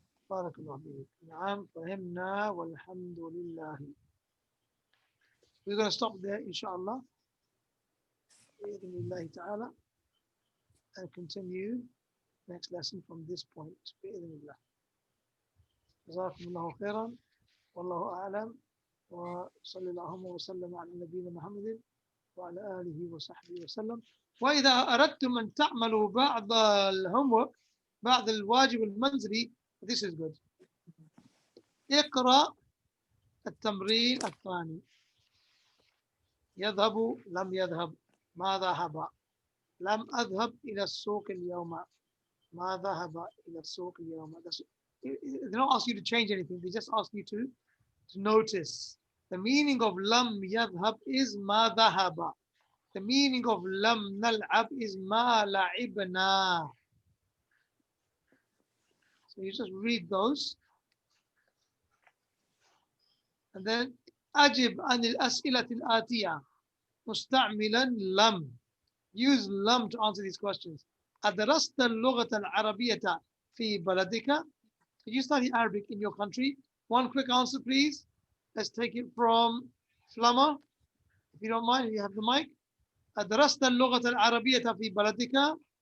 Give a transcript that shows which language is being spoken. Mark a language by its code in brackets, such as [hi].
[ar] بارك الله فيك. نعم فهمنا والحمد لله. [en] We're going to stop there inshallah. [ar] بإذن الله تعالى. [en] And continue next lesson from this point. [ar] بإذن الله. جزاكم الله خيرا. والله أعلم. وصلى اللهم وسلم على نبينا محمد وعلى آله وصحبه وسلم. وإذا أردتم أن تعملوا بعض الهومورك, بعض الواجب المنزلي, [en] this is good. [ar] اقرأ التمرين الثاني. يذهب لم يذهب ما ذهب. لم أذهب إلى السوق اليوم ما ذهب إلى السوق اليوم. [en] They don't ask you to change anything, they just ask you to notice. The meaning of [ar] لم يذهب [en] is [ar] ما ذهب. [en] The meaning of [ar] لم نلعب [en] is [ar] ما لعبنا. [en] So you just read those. And then [ar] أجب عن الأسئلة الآتية مستعملا لم. [en] Use لم to answer these questions. [ar] أدرست اللغة العربية في بلدك? [en] Did you study Arabic in your country? One quick answer, please. Let's take it from Flama. If you don't mind, you have the mic. [ar] أدرست اللغة العربية في بلدك؟